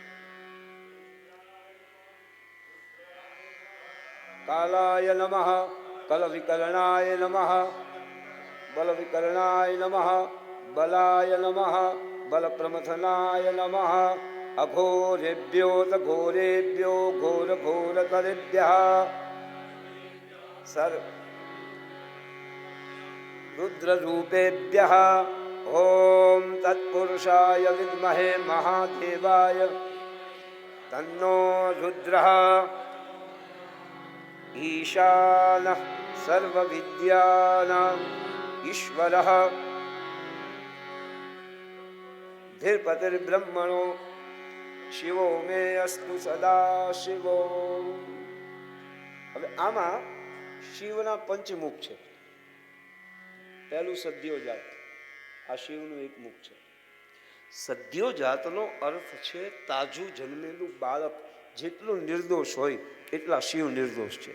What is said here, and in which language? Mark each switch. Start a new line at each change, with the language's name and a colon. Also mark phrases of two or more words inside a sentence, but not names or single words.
Sanskrit: कालाय नमः कलविकरणाय नमः बलविकरणाय नमः बलाय नमः बलप्रमथनाय नमः अघोरेभ्यो घोरेभ्यो घोर घोरतरेभ्यः सर रुद्ररूपेभ्यः ॐ तत्पुरुषाय विद्महे महादेवाय तन्नो रुद्रः ईशानः सर्वविद्यानाम् ईश्वरः धीर्पतिर्ब्रह्मणो शिवो मे अस्तु सदा शिवो।
Gujarati: હવે આમાં શિવના પંચમુખ છે. પહેલું સદ્યોજાત, આ શિવનું એક મુખ છે. સદ્યોજાતનો અર્થ છે તાજું જન્મેલું બાળક જેટલું નિર્દોષ હોય એટલા શિવ નિર્દોષ છે.